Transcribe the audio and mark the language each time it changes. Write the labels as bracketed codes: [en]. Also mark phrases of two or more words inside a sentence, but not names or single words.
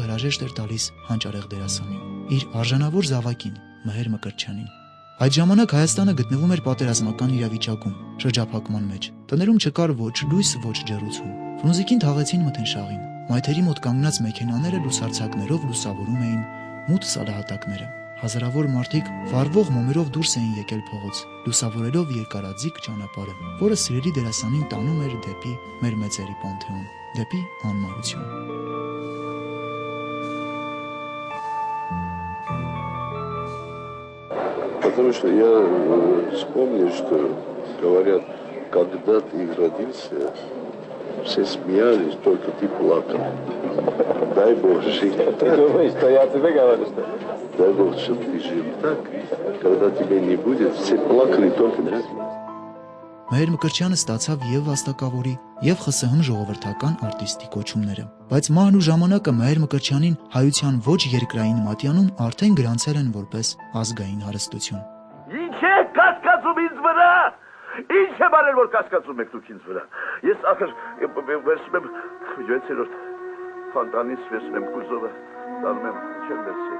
[hy] հրաժեշտ էր տալիս հանճարեղ դերասանին, իր արժանավոր զավակին Մհեր Մկրտչյանին։ Այդ ժամանակ Հայաստանը գտնվում էր պատերազմական իրավիճակում, շրջափակման մեջ։ Տներում չկար ոչ լույս, ոչ ջեռուցում։ Ֆրունզիկին թաղեցին մթնշաղին։ Մայթերի մոտ կանգնած մեքենաները լուսարձակներով լուսավորում էին մութ սալահատակները։ Հազարավոր մարդիկ վառվող մոմերով դուրս էին եկել փողոց, լուսավորելով երկարաձիգ ճանապարհը, որը սիրելի դերասանին տանում էր դեպի մեր մեծերի Պանթեոն, դեպի անմահություն։ [ru] Потому что я вспомнил, что говорят, когда ты родился, все смеялись, только ты плакал. Дай Бог жить. Ты думаешь, что я тебе говорю, что? Дай Бог, чтобы ты жил так, когда тебя не будет, все плакали, только ты. [hy] Մհեր Մկրտչյանը ստացավ եւ վաստակավորի, եւ ԽՍՀՄ ժողովրդական արտիստի կոչումները, բայց մահն ու ժամանակը Մհեր Մկրտչյանին հայության ոչ երկրային մատյանում արդեն գրանցել են որպես ազգային հարստություն։ Ինչ է կասկածում ինձ վրա։ Ինչ է բարել որ կասկածում եք դուք ինձ վրա։ Ես ախր վերցնում եմ 7-րդ ֆանտանից վերցնում եմ կուզովը, դառնում եմ չեմ վերցրել։